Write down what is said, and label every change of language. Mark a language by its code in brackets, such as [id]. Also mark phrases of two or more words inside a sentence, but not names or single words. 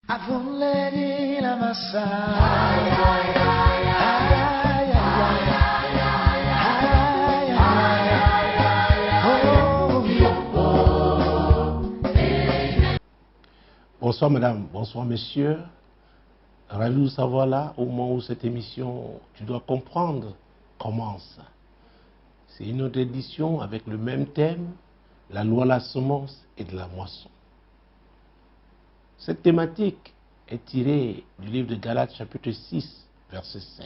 [fr] Avuledi la massa. Ay, ay, ay, ay, ay, ay. Bonsoir madame, bonsoir messieurs. Ravi de vous savoir là au moment où cette émission, tu dois comprendre, commence. C'est une autre édition avec le même thème, la loi de la semence et de la moisson. Cette thématique est tirée du livre de Galates chapitre 6, verset 7.